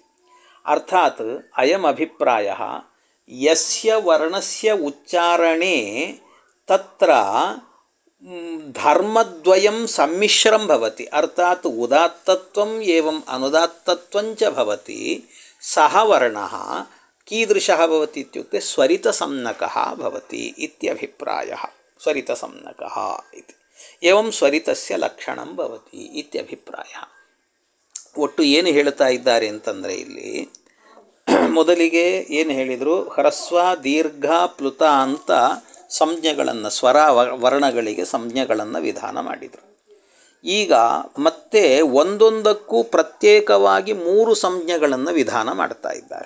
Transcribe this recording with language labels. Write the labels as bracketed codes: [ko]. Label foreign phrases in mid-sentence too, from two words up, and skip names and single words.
[sa] अर्थात् अयम् अभिप्रायः यस्य वर्णस्य उच्चारणे तत्र धर्मद्वयं सम्मिश्रं भवति, अर्थात् उदात्तत्वम् एवम् अनुदात्तत्वं च भवति, सः वर्णः कीदृशः भवति इत्युक्ते स्वरितसंज्ञकः भवति इत्यभिप्रायः. स्वरितसंज्ञकः इति. एवं ಸ್ವರಿತಸ್ಯ ಲಕ್ಷಣಂ ಭವತಿ ಇತ್ಯಭಿಪ್ರಾಯः. [kn] ಒಟ್ಟು ಏನು ಹೇಳ್ತಾ ಇದ್ದಾರೆ ಅಂತಂದರೆ ಇಲ್ಲಿ ಮೊದಲಿಗೆ ಏನು ಹೇಳಿದರು, ಹ್ರಸ್ವ ದೀರ್ಘ ಪ್ಲುತ ಅಂತ ಸಂಜ್ಞೆಗಳನ್ನು, ಸ್ವರ ವರ್ಣಗಳಿಗೆ ಸಂಜ್ಞೆಗಳನ್ನು ವಿಧಾನ ಮಾಡಿದರು. ಈಗ ಮತ್ತೆ ಒಂದೊಂದಕ್ಕೂ ಪ್ರತ್ಯೇಕವಾಗಿ 3 ಸಂಜ್ಞೆಗಳನ್ನು ವಿಧಾನ ಮಾಡ್ತಾ ಇದ್ದಾರೆ.